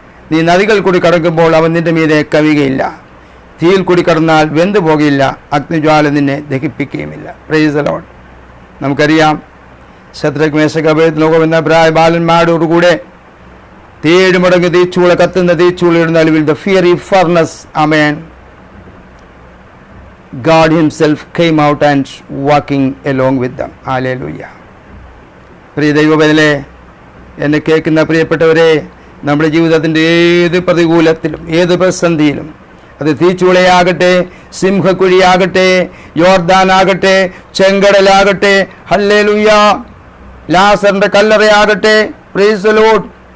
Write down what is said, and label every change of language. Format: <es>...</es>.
<ml>നീ നദികൾ കൂടി കടക്കുമ്പോൾ അവൻ നിന്റെ മീതെ കവിയുകയില്ല. തീയിൽ കൂടി കടന്നാൽ വെന്തു പോകുകയില്ല, അഗ്നിജ്വാല നിന്നെ ദഹിപ്പിക്കുകയുമില്ല.</ml> <en>Praise the lord.</en> <ml>നമുക്കറിയാം, ശദ്രക് മേശക് അബേദ്നെഗോ എന്ന ബാലന്മാരോടുകൂടെ 7 മടങ്ങ് തീച്ചൂള, കത്തുന്ന തീച്ചൂളയുടെ നടുവിൽ</ml> <en>The fiery furnace. ആമേൻ. God himself came out and walking along with them. Hallelujah.</en> <ml>പ്രിയ ദൈവബലേ, എന്നെ കേൾക്കുന്ന പ്രിയപ്പെട്ടവരെ, നമ്മുടെ ജീവിതത്തിൻ്റെ ഏത് പ്രതികൂലത്തിലും ഏത് പ്രതിസന്ധിയിലും, അത് തീച്ചൂളയാകട്ടെ, സിംഹക്കുഴിയാകട്ടെ, യോർദാനാകട്ടെ, ചെങ്കടലാകട്ടെ, ഹല്ലേലൂയ, ലാസറിന്റെ കല്ലറയാകട്ടെ,</ml> <en>praise the lord,</en>